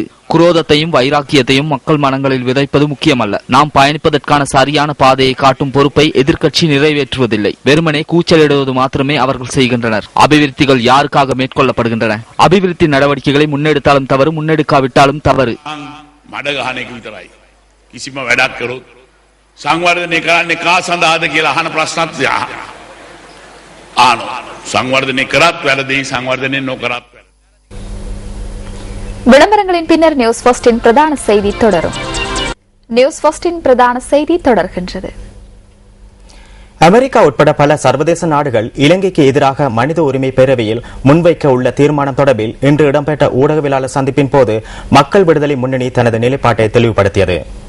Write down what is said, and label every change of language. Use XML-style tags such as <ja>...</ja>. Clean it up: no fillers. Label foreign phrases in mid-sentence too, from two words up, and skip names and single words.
<ta>குரோதத்தையும் வைராக்கியத்தையும் மக்கள் மனங்களில் விதைப்பது முக்கியமல்ல. நாம் பயணிப்பதற்கான சரியான பாதையை காட்டும் பொறுப்பை எதிர்க்கட்சி நிறைவேற்றுவதில்லை. வெறுமனே கூச்சலிடுவது மாத்திரமே அவர்கள் செய்கின்றனர். அபிவிருத்திகள் யாருக்காக மேற்கொள்ளப்படுகின்றன? அபிவிருத்தி நடவடிக்கைகளை முன்னெடுத்தாலும் தவறு, முன்னெடுக்காவிட்டாலும் தவறு.</ta> <si>සංවර්ධනය කරන්නේ කා සඳහාද කියලා අහන ප්‍රශ්නත් සංවර්ධනය කරත් වැරදි සංවර්ධනය නොකරත්.</si> <ta>விளம்பரங்களின் பின்னர் நியூஸ் ஃபர்ஸ்டின் பிரதான செய்தி தொடரும். நியூஸ் ஃபர்ஸ்டின் பிரதான செய்தி தொடர்கின்றது. அமெரிக்கா உட்பட பல சர்வதேச நாடுகள் இலங்கைக்கு எதிராக மனித உரிமை பேரவையில் முன்வைக்க உள்ள தீர்மானம் தொடர்பில் இன்று இடம்பெற்ற ஊடகவியலாளர் சந்திப்பின் போது மக்கள் விடுதலை முன்னணி தனது நிலைப்பாட்டை தெளிவுபடுத்தியது.</ta>